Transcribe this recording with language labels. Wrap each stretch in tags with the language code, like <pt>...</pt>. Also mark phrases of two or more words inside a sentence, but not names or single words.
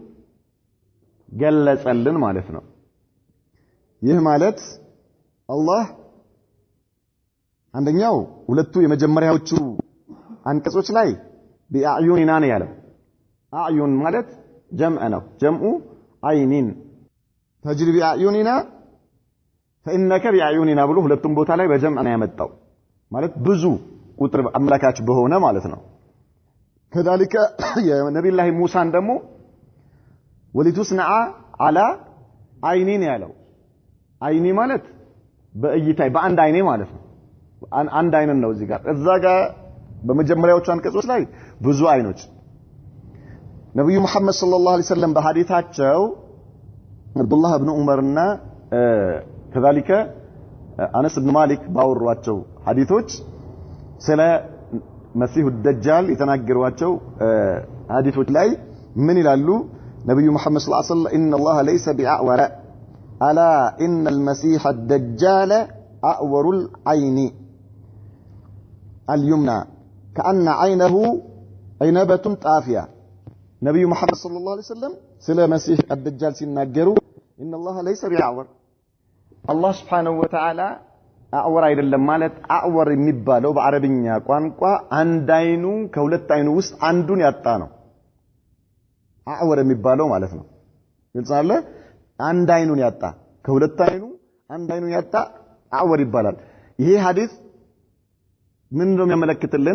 <am>ገለጸልን ማለት ነው። ይህ ማለት አላህ አንደኛው ሁለቱ የመጀመሪያዎቹ አንቀጾች ላይ ቢአዩኒና ነው ያለው። አዩን ማለት ጀምዕ ነው።</am> <ar>جمع عين تجري بأعيننا فإنك بأعيننا</ar> <am>ብሎ ሁለቱም ቦታ ላይ በጀምዕ ነው ያመጣው ማለት ብዙ ቁጥር አምላካች በሆነ ማለት ነው። كذلك የነብዩ الله ሙሳን ደግሞ</am> <ar>ولتصنع على عيني</ar> <am>ያለው አይኒ ማለት በእይታይ በአንድ አይኔ ማለት ነው። አንድ አይን ነው እዚህ ጋር እዛ ጋር በመጀመሪያዎቹ አንቀጾች ላይ ብዙ አይኖች ነብዩ መሐመድ</am> <ar>صلى الله عليه وسلم</ar> <am>በሐዲታቸው አብዱላህ ኢብኑ ዑመርና</am> <ar>كذلك أنس بن مالك</ar> <am>باورواቸው ሐዲቶች ስለ መሲሁ ደጃል የተናገሯቸው ሐዲቶች ላይ ምን ይላሉ? ነብዩ መሐመድ</am> <ar>صلى الله عليه وسلم إن الله ليس بأعور ألا إن المسيح الدجال أعور العين اليمنى كأن عينه عنبة طافية</ar> <am>ነብዩ መሐመድ</am> <ar>صلى الله عليه وسلم</ar> <am>ስለ መሲህ الدجال ሲናገሩ</am> <ar>إن الله ليس بأعور</ar> <am>አላህ</am> <ar>سبحانه وتعالى</ar> <am>አዕወር አይደለም ማለት አዕወር የሚባለው በአረብኛ ቋንቋ አንድ አይኑ ከሁለት አይኑ ውስጥ አንዱን ያጣ ነው። አዕወር የሚባለው ማለት ነው። ግልጽ አለ። አንድ አይኑን ያጣ ከሁለት አይኑ አንድ አይኑን ያጣ አዕወር ይባላል። ይሄ ሐዲስ ምን ነው የሚያመለክትልን?</am>